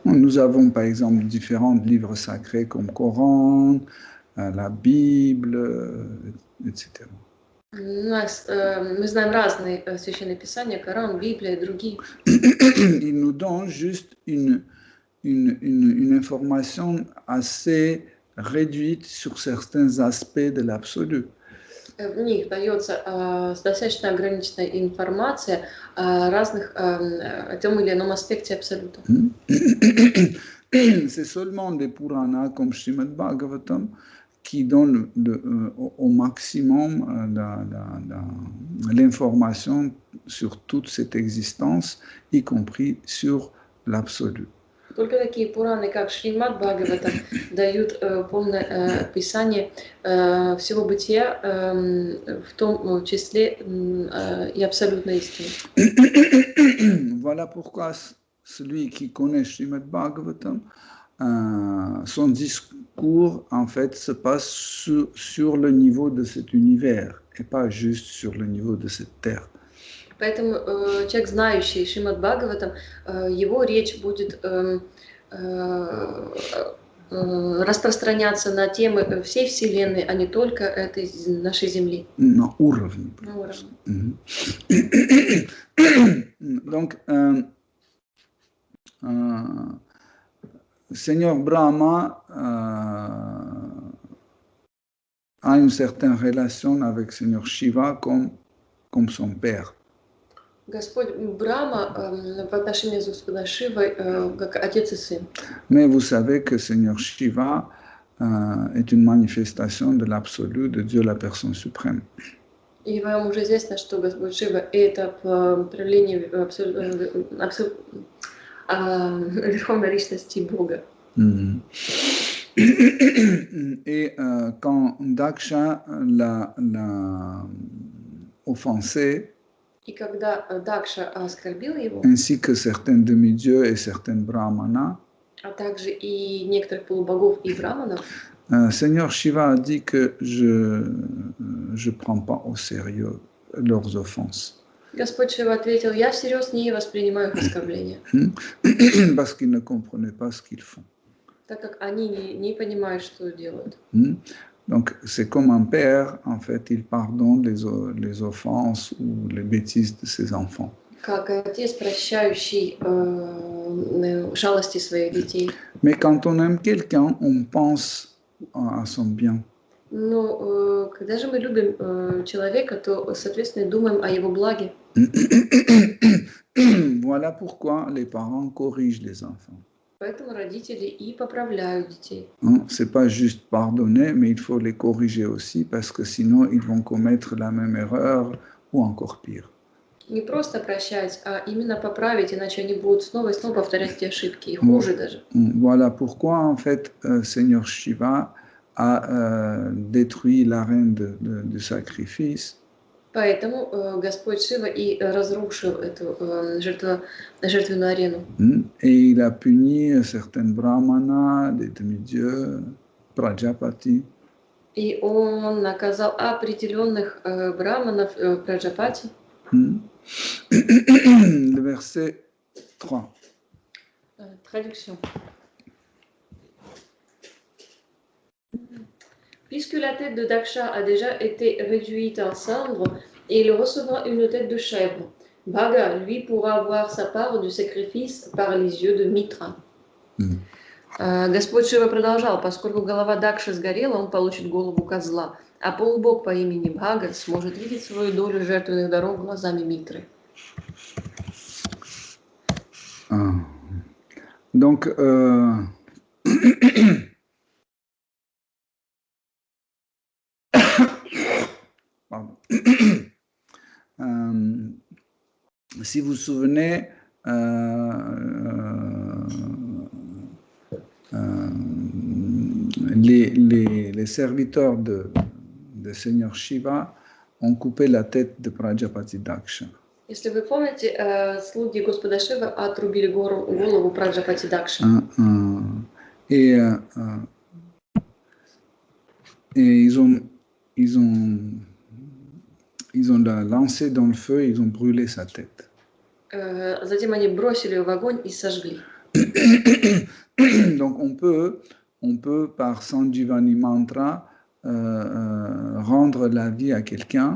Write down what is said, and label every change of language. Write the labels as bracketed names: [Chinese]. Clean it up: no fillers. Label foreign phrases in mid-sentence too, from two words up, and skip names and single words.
[French] Nous avons par exemple différents livres sacrés comme Coran, la Bible, etc. [Russian] Мы знаем разные священные писания, Коран, Библия и другие. [French] Ils nous donnent juste une information assez réduite sur certains aspects de l'absolu. [Russian] В них дается достаточно ограниченная информация о разных, о том или ином аспекте абсолюта. [French] C'est seulement des Puranas comme Srimad Bhagavatam qui donnent au maximum l'information sur toute cette existence, y compris sur l'absolu. [Russian] Только такие Пураны, как Шримад Бхагаватам, дают полное описание всего бытия, в том числе и абсолютной истины. [French] Voilà pourquoi celui qui connaît Srimad Bhagavatam, son discours en fait se passe sur le niveau de cet univers et pas juste sur le niveau de cette terre. [Russian] Поэтому человек, знающий Шримад Бхагаватам, его речь будет распространяться на темы всей Вселенной, а не только этой нашей Земли. На уровне. На уровне. [French] Donc, Seigneur Brahma a une certaine relation avec Seigneur Shiva comme son père. [Russian] Господь Брама в отношении с Господом Шивой как отец и сын. [French] Mais vous savez que Seigneur Shiva est une manifestation de l'absolu de Dieu, la personne suprême. [Russian] И вам уже известно, что Господь Шива – это проявление верховной личности Бога. [French] Et quand Daksha l'a offensé, [Russian] И когда Дакша оскорбил его, [French] ainsi que certains demi-dieux et certains brahmanas, [Russian] а также и некоторых полубогов и браманов, [French] Seigneur Shiva a dit que je prends pas au sérieux leurs offenses. [Russian] Господь Шива ответил: я всерьез не воспринимаю их оскорбления, [French] Parce qu'ils ne comprenaient pas ce qu'ils font. [Russian] так как они не понимают, что делают. [French] Donc, c'est comme un père, en fait, il pardonne les offenses ou les bêtises de ses enfants. [Russian] Как отец, прощающий шалости своих детей. [French] Mais quand on aime quelqu'un, on pense à son bien. [Russian] Но когда же мы любим человека, то, соответственно, думаем о его благе. [French] Voilà pourquoi les parents corrigent les enfants. [Russian] Поэтому родители и поправляют детей. [French] C'est pas juste pardonner, mais il faut les corriger aussi, parce que sinon ils vont commettre la même erreur ou encore pire. [Russian] Не просто прощать, а именно поправить, иначе они будут снова и снова повторять эти ошибки, и хуже даже. [French] Voilà pourquoi, en fait, Seigneur Shiva a détruit l'arène du sacrifice. [Russian] Поэтому Господь Шива и разрушил эту жертвенную арену. [French] Et il a puni certains brahmanas, des demi-dieux, Prajapati. [Russian] И он наказал определенных браманов Праджапати. [French] Le verset 3. Traduction. Puisque la tête de Daksha a déjà été réduite en cendres, et il recevra une tête de chèvre, Bhaga, lui, pourra avoir sa part du sacrifice par les yeux de Митра. [Russian] Господь Шива продолжал: поскольку голова Дакши сгорела, он получит голову козла, а полубог по имени Бхага сможет видеть свою долю жертвенных даров глазами Митры. [French] Donc, si vous vous souvenez, les serviteurs de Seigneur Shiva ont coupé la tête de Prajapati Daksha. [Russian] Если вы помните, слуги Господа Шивы отрубили голову Праджапати Дакши. [French] Et ils ont la lancé dans le feu, ils ont brûlé sa tête. [Russian] Затем они бросили ее в огонь и сожгли. [French] Donc on peut par Sanjivani Mantra rendre la vie à quelqu'un.